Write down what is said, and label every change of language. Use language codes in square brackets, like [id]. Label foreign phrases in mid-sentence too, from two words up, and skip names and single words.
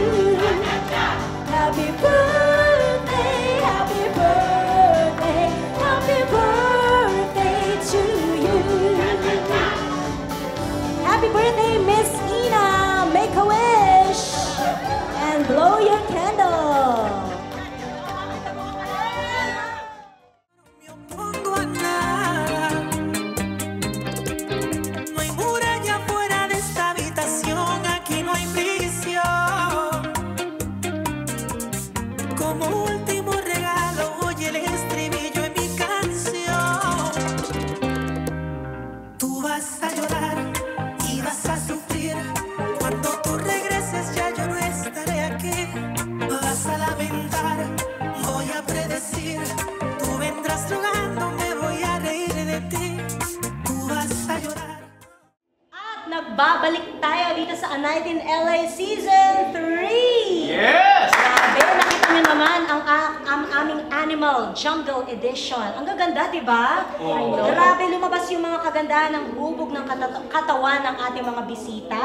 [en] Happy birthday, happy birthday, happy birthday to you. Happy birthday, Miss Ina. Make a wish and blow your candle. [es] Me opongo a nada. No hay muralla fuera de esta habitación. Aquí no hay prisión. como último regalo, oye el estribillo en mi canción. Tú vas a llorar y vas a sufrir. Cuando tú regreses ya yo no estaré aquí. Vas a lamentar, voy a predecir. Tú vendrás rogando, me voy a reír de ti. Tú vas a llorar. [tl] At nagbabalik tayo dito sa Anitin LA Season 3! Yes! Grabe, nakita niyo naman ang aming Animal Jungle Edition. Ang gaganda, di ba? Grabe, lumabas yung mga kagandahan ng hubog ng katawan ng ating mga bisita.